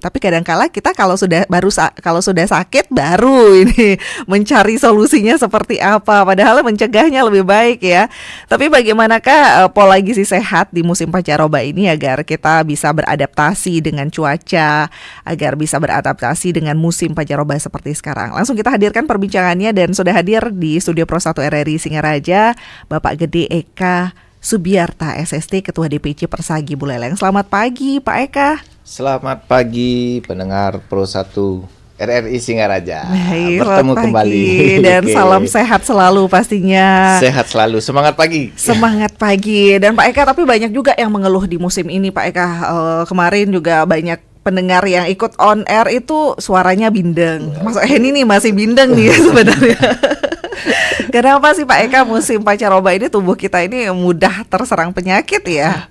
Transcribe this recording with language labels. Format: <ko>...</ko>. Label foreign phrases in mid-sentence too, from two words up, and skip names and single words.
<id>Tapi kadang-kala kita kalau sudah sakit baru ini mencari solusinya seperti apa. Padahal mencegahnya lebih baik ya. Tapi bagaimanakah pola gizi sehat di musim pancaroba ini agar kita bisa beradaptasi dengan cuaca, agar bisa beradaptasi dengan musim pancaroba seperti sekarang. Langsung kita hadirkan perbincangannya dan sudah hadir di studio Pro 1 RRI Singaraja Bapak Gede Eka Subiarta SST, Ketua DPC Persagi Buleleng. Selamat pagi Pak Eka. Selamat pagi pendengar Pro 1 RRI Singaraja. Bertemu kembali dan salam sehat selalu pastinya. Sehat selalu, semangat pagi. Semangat pagi. Dan Pak Eka, tapi banyak juga yang mengeluh di musim ini Pak Eka. Kemarin juga banyak pendengar yang ikut</id> <en>on air</en> <id>itu suaranya bindeng. Masuk ini nih masih bindeng nih sebenarnya. Kenapa sih Pak Eka musim pancaroba ini tubuh kita ini mudah terserang penyakit ya?</id>